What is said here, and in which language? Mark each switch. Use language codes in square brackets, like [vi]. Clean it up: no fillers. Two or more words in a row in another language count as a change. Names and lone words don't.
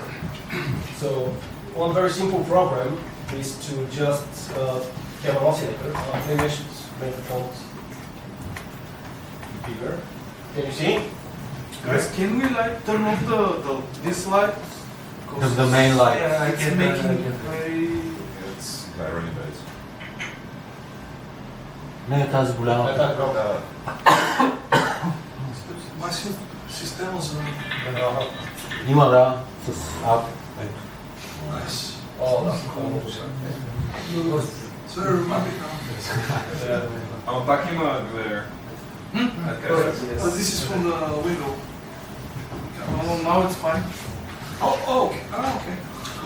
[en] So, one very simple program is to just have an oscillator. Maybe I should make the font bigger. Can you see? Guys, can we like turn off this light? The main light. Yeah, it's making very... It's glaring a bit. [bg] Не, тази голяма. Масив система за... Има, да, с ап. [en] Nice. Oh, that's It's very romantic now. I'm backing out there. But this is from the window. Oh, now it's fine. Oh, okay. Ah, okay. Cool.